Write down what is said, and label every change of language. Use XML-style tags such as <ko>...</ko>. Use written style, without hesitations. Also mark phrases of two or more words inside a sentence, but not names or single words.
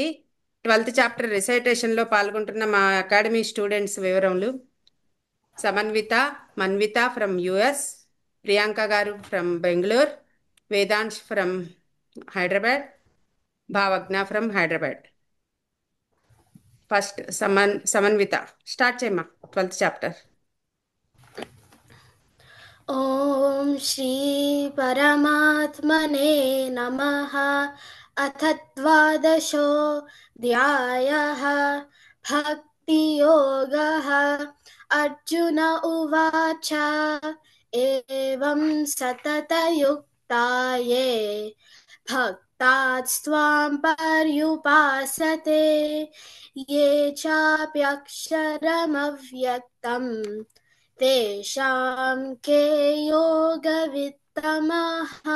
<te>12th చాప్టర్ రిసైటేషన్లో పాల్గొంటున్న మా అకాడమీ స్టూడెంట్స్ వివరములు: సమన్విత, మన్విత ఫ్రమ్ యుఎస్, ప్రియాంక గారు ఫ్రమ్ బెంగళూరు, వేదాంశ్ ఫ్రమ్ హైదరాబాద్, భావజ్ఞ ఫ్రమ్ హైదరాబాద్. ఫస్ట్ సమన్విత స్టార్ట్ చేయమ్మా 12th చాప్టర్.</te> <sa>ॐ श्री परमात्मने नमः। अथ द्वादशोऽध्यायः भक्तियोगः। अर्जुन उवाच एवं सततयुक्ता ये भक्तास्त्वां पर्युपासते ये चाप्यक्षरमव्यक्तम् तेषां के योगवित्तमः।</sa>